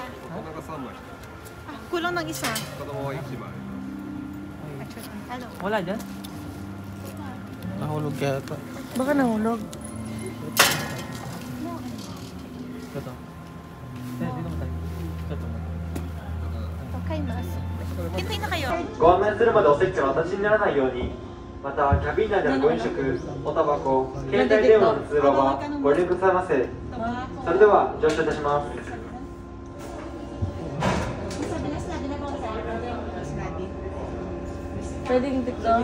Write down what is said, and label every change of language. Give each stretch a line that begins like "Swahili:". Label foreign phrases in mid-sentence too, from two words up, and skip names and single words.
Filipino: Kulang ng isa. Ano? Wala dyan? Nahulog yata. Baka nahulog. Ito. Dito mo tayo. Ito. Okay, mas. Hintay na kayo.
Japanese: ご案内するまでお席からお立ちにならないように、またキャビン内でのご飲食、おタバコ、携帯電話の通話はご遠慮くださいませ。それでは乗車いたします。
Filipino: Pwedeng TikTok.